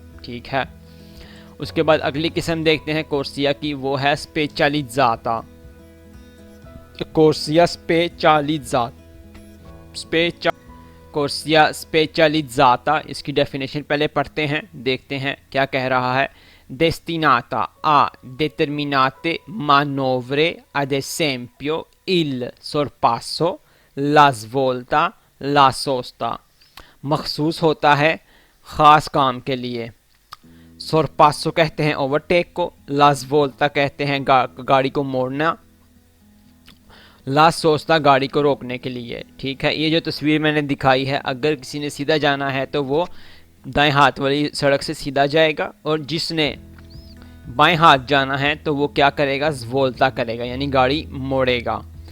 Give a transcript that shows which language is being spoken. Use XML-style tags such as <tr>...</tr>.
<hi>ठीक है, उसके बाद अगली किस्म देखते हैं कोर्सिया की, वो है स्पेशलिज़ाता। कोर्सिया कोर्सिया स्पेशलिज़ाता, इसकी डेफिनेशन पहले पढ़ते हैं, देखते हैं क्या कह रहा है।</hi> <it>destinata a determinate manovre, ad esempio il sorpasso, la svolta, la sosta।</it> <hi>मखसूस होता है ख़ास काम के लिए। सोरपासो कहते हैं ओवरटेक को, लास वोल्टा कहते हैं गाड़ी को मोड़ना, ला सोस्ता गाड़ी को रोकने के लिए। ठीक है, ये जो तस्वीर मैंने दिखाई है, अगर किसी ने सीधा जाना है तो वो दाएं हाथ वाली सड़क से सीधा जाएगा, और जिसने बाएं हाथ जाना है तो वो क्या करेगा, वोल्टा करेगा, यानी गाड़ी मोड़ेगा।</hi>